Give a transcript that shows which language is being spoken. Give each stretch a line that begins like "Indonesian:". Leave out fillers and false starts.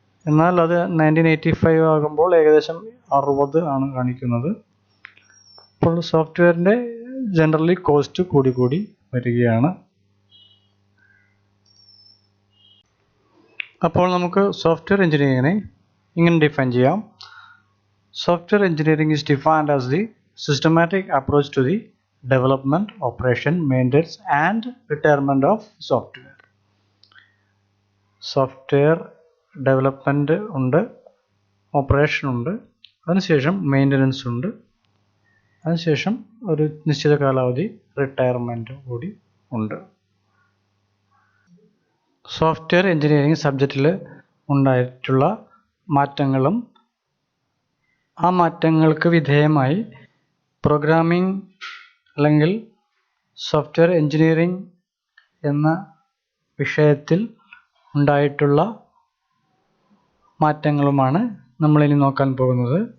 Malayalam: എന്നാൽ അത് 1985 ആകുമ്പോൾ ഏകദേശം 60 ആണ് കാണിക്കുന്നത്. അപ്പോൾ സോഫ്റ്റ്വെയറിൻ്റെ ജനറലി കോസ്റ്റ് കൂടി വരികയാണ്. അപ്പോൾ നമുക്ക് സോഫ്റ്റ്വെയർ എഞ്ചിനീയറിങ്ങിനെ ഇങ്ങനെ ഡിഫൈൻ ചെയ്യാം.
English: Software engineering is defined as the systematic approach to the development, operation, maintenance and retirement of software.
Malayalam: Software development ഉണ്ട്, ഓപ്പറേഷൻ ഉണ്ട്, അതിനുശേഷം മെയിൻ്റനൻസ് ഉണ്ട്, അതിനുശേഷം ഒരു നിശ്ചിത കാലാവധി റിട്ടയർമെൻറ്റ് കൂടി ഉണ്ട്. സോഫ്റ്റ്വെയർ എഞ്ചിനീയറിംഗ് സബ്ജക്റ്റിൽ ഉണ്ടായിട്ടുള്ള മാറ്റങ്ങളും ആ മാറ്റങ്ങൾക്ക് വിധേയമായി പ്രോഗ്രാമിംഗ് അല്ലെങ്കിൽ സോഫ്റ്റ്വെയർ എഞ്ചിനീയറിംഗ് എന്ന വിഷയത്തിൽ ഉണ്ടായിട്ടുള്ള മാറ്റങ്ങളുമാണ് നമ്മളിനി നോക്കാൻ പോകുന്നത്.